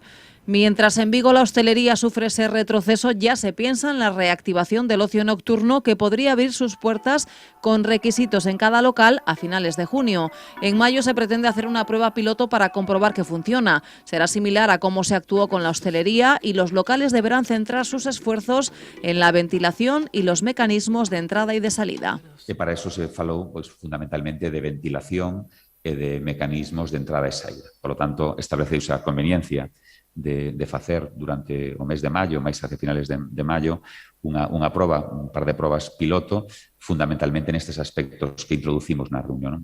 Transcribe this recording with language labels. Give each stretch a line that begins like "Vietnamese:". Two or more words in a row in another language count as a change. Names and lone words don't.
Spanish: Mientras en Vigo la hostelería sufre ese retroceso, ya se piensa en la reactivación del ocio nocturno, que podría abrir sus puertas con requisitos en cada local a finales de junio. En mayo se pretende hacer una prueba piloto para comprobar que funciona. Será similar a cómo se actuó con la hostelería y los locales deberán centrar sus esfuerzos en la ventilación y los mecanismos de entrada y de salida.
Galician: E para eso se falou fundamentalmente de ventilación e de mecanismos de entrada e saída.
Spanish: Por lo tanto,
Galician: estableceuse a conveniencia de facer durante o mes de maio, máis hacia finales de maio, unha proba, un par de probas piloto, fundamentalmente nestes aspectos que introducimos na reunión.